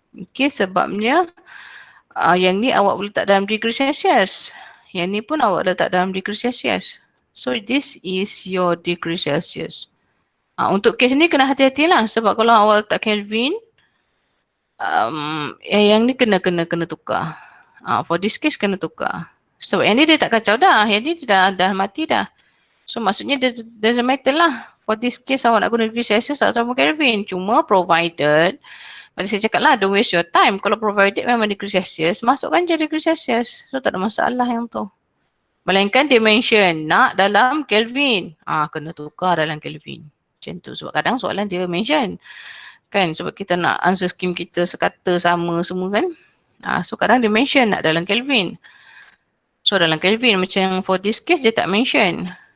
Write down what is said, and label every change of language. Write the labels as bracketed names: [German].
[Malay] Okay, sebabnya yang ni awak boleh letak dalam degree Celsius. Yang ni pun awak letak dalam degree Celsius. [English] So this is your degree Celsius. [Malay] Untuk kes ni kena hati-hatilah sebab kalau awak letak Kelvin, yang ni kena tukar. [English] For this case [Malay] kena tukar. Sebab yang ni dia tak kacau dah. Yang ni dah mati dah. So maksudnya [English] doesn't matter [Malay] lah. [English] For this case [Malay] awak nak guna degree Celsius atau Kelvin. Cuma provided, macam saya cakap lah, [English] don't waste your time. [Malay] Kalau provided memang degree Celsius, masukkan je degree Celsius. So tak ada masalah yang tu. Melainkan dia mention nak dalam Kelvin. Kena tukar dalam Kelvin. Macam tu. Sebab kadang soalan dia mention. Kan sebab kita nak answer scheme kita sekata sama semua kan. So kadang dia mention nak dalam Kelvin. So dalam Kelvin macam [English] for this case [Malay] dia tak mention.